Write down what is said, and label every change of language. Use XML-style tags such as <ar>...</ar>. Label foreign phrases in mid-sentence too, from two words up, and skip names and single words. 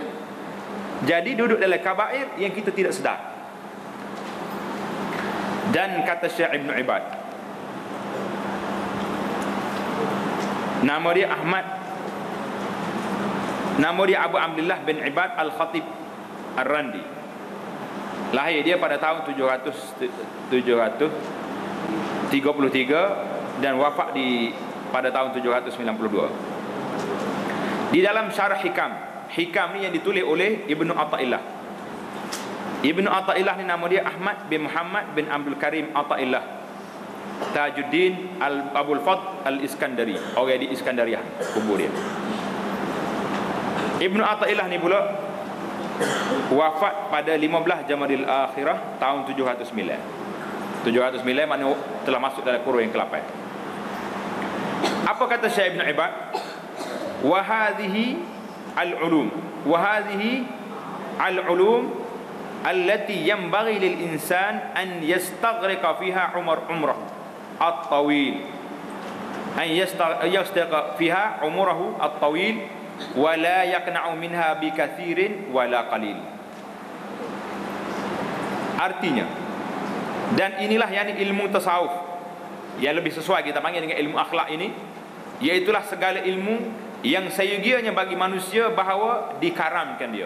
<ms>Jadi duduk dalam kabair yang kita tidak sedar. Dan kata Syekh Ibn Ibad, nama dia Ahmad, nama dia Abu Abdullah bin Ibad Al-Khatib Ar-Randi. Lahir dia pada tahun 733 dan wafat pada tahun 792. Di dalam syarah Hikam ni yang ditulis oleh Ibnu Athaillah. Ibnu Athaillah ni nama dia Ahmad bin Muhammad bin Abdul Karim Athaillah Tajuddin Abul Fadl Al-Iskandari. Orang di Iskandariah kubur dia. Ibnu Athaillah ni pula wafat pada 15 Jamadil Akhirah tahun 709. 709 maknanya telah masuk dalam kurun yang ke-8. Apa kata Syekh Ibn Ibad?</ms> <ar>وهذه العلوم التي ينبغي للإنسان أن يستغرق فيها عمره الطويل، أن يستغرق فيها عمره الطويل ولا يقنع منها بكثير ولا قليل.</ar> <ms>Artinya, dan inilah yakni ilmu tasawuf yang lebih sesuai kita panggil dengan ilmu akhlak ini, iaitulah segala ilmu yang seyogianya bagi manusia bahawa dikaramkan dia.</ms>